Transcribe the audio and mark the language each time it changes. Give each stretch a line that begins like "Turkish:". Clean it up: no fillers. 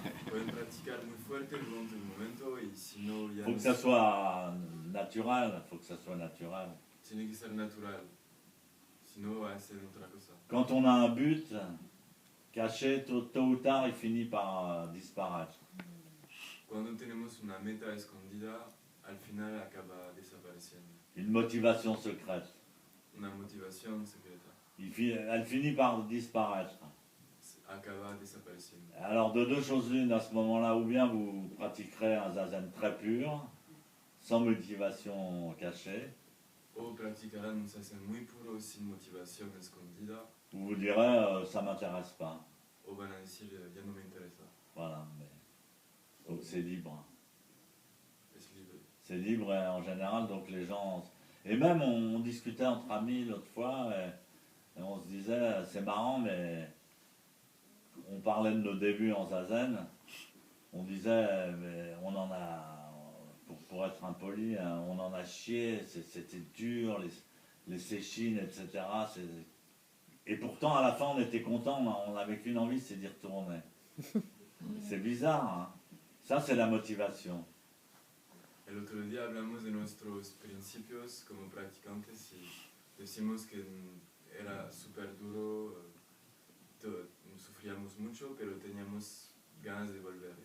Spanish: Pueden practicar muy fuerte durante un momento y si no ya
French: Faut que ça soit naturel, faut que ça soit naturel.
Spanish: tiene que ser natural. Si no hacen otra cosa.
French: Quand on a un but caché, tôt ou tard, il finit par disparaître.
Spanish: Cuando tenemos una meta escondida, al final acaba desapareciendo.
French: Une motivation secrète.
Spanish: Una motivación secreta.
French: Elle finit par disparaître.
Spanish: Acaba desapareciendo.
French: Alors de deux choses l'une à ce moment-là, ou bien vous pratiquerez un zazen très pur, sans motivation cachée,
Spanish: O practicarán un zazen muy puro sin motivación escondida,
French: ou vous direz ça m'intéresse pas.
Spanish: o van a decir ya no me interesa.
French: Voilà. Donc c'est libre.
Spanish: Es libre.
French: C'est libre et en général, donc les gens... Et même on discutait entre amis l'autre fois, et on se disait, c'est marrant, mais on parlait de nos débuts en zazen, on disait, mais on en a, pour être impoli, on en a chié, c'était dur, les séchines, etc. Et pourtant, à la fin, on était contents, on n'avait qu'une envie, c'est d'y retourner. C'est bizarre, hein. Ça, c'est la motivation.
Spanish: El otro día hablamos de nuestros principios como practicantes y decimos que era súper duro, sufríamos mucho, pero teníamos ganas de volver.